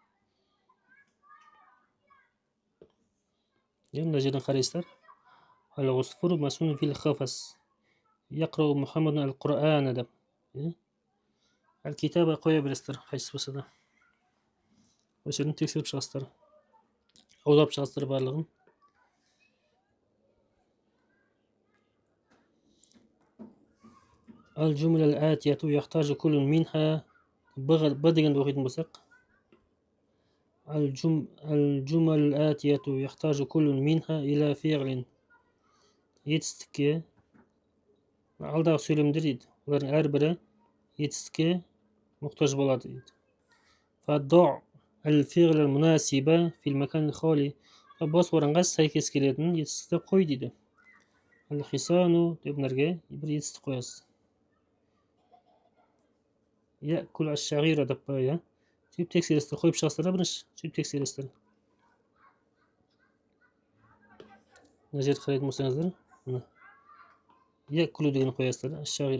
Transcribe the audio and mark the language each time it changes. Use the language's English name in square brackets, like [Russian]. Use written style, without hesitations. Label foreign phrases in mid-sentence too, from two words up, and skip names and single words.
[Kazakh] Мына жерден қарайсыздар. [Arabic] العصفور مسجون في القفص يقرأ محمد القرآن деп. [Kazakh] Әл-китаба қоя бересіздер, қайсысы болса да. Осы жерден тексеріп шығасыздар. Аударып шығасыздар барлығын. [Arabic] الجملة الآتية يحتاج كل منها, [Kazakh] b дегенді оқитын болсақ, [Arabic] الجملة الآتية يحتاج كل منها إلى فعل. [Kazakh] Етістікке алдағы сөйлемдер дейді. Олардың әрбірі етістікке мұқтаж болады дейді. [Arabic] ضع الفعل المناسب في المكان الخالي, [Kazakh] бос орынға сәйкес келетін етістікті қой дейді. Al-хисану деп нәрге бір етістік қоясыз. [Arabic] كل الشاغرة [Kazakh] деп бай, сөйтіп тексересіздер, қойып шығасыздар да бірінші, сөйтіп тексересіздер. Мына жерді қарайтын болсаңыздар, күлу деген қоясыздар, әш-шағира.